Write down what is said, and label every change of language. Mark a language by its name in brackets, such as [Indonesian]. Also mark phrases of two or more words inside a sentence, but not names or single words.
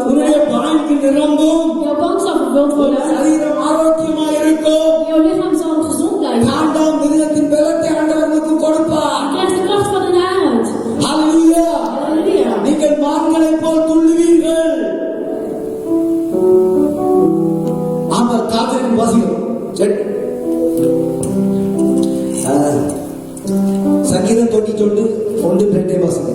[Tamil] உன்னுடைய [Dutch] worden. [Tamil] பாய்க்கு நிரம்பும். [Dutch] Jouw bank zal vervuld [Tamil] உன் [Dutch] worden. [Tamil] சரீரம் ஆரோக்கியமாக இருக்கும். [Dutch] Jouw lichaam zal gezond blijven. [Tamil] ஆண்டாம் மிருகத்தின் பலத்தை ஆண்டவருக்கு கொடுப்பார். [Dutch] Je krijgt de kracht van een arend. [Tamil] ஹல்லேலூயா. [Dutch] Halleluja. [Tamil] நீங்கள் மான்களைப் போல் துள்ளுவீர்கள். ஆமா, காத்திருக்கும் வாசிகள். சங்கீதம் 91 1-2 வாசிகள்.